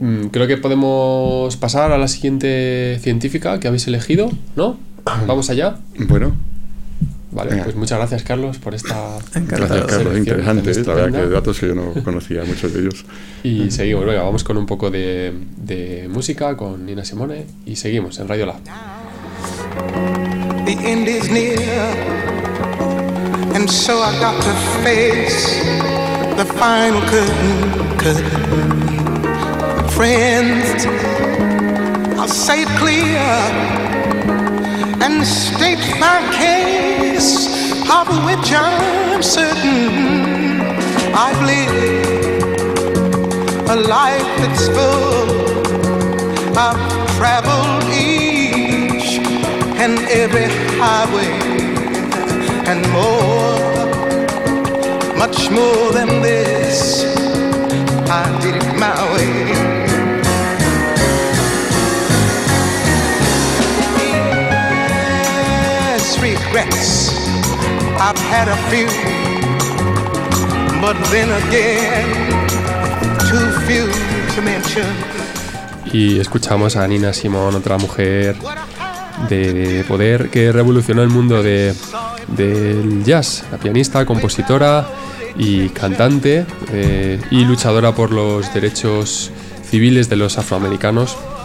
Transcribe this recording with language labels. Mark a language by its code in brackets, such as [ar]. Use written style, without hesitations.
[es] Creo que podemos pasar a la siguiente científica que habéis elegido, ¿no? Vamos allá. Bueno. Vale, venga. Pues muchas gracias, Carlos, por esta. Gracias, Carlos. Interesante, la verdad, que datos que yo no conocía muchos de ellos. Y seguimos, venga, vamos con un poco de música con Nina Simone y seguimos en Radio Lab. [en] The end is near, and so I got to face the final curtain. Friends, I'll say it clear and state my case, of which I'm certain. I've lived a life that's full. I've traveled each and every highway and more. Much more than this, I did it my way. Yes, regrets, I've had a few, but then again, too few to mention. [es] Y escuchamos a Nina Simone, otra mujer de poder que revolucionó el mundo del jazz, la pianista, compositora y cantante, y luchadora por los derechos civiles de los afroamericanos.